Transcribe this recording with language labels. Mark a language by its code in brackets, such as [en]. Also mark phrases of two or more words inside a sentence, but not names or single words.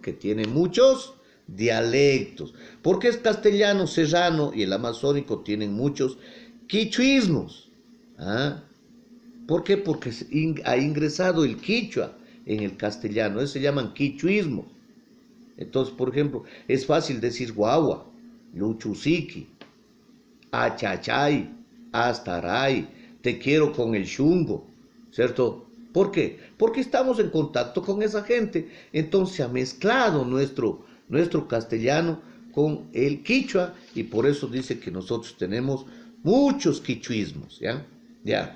[es] Que tiene muchos dialectos. ¿Por qué es castellano, serrano y el amazónico tienen muchos quichuismos? ¿Ah? ¿Por qué? Porque ha ingresado el quichua en el castellano. Eso se llaman quichuismos. Entonces, por ejemplo, es fácil decir guagua, [qu] luchusiki, achachay, astaray, [es] te quiero con el chungo, ¿cierto? ¿Por qué? Porque estamos en contacto con esa gente. Entonces se ha mezclado nuestro castellano con el quichua y por eso dice que nosotros tenemos muchos quichuismos, ¿ya? Ya.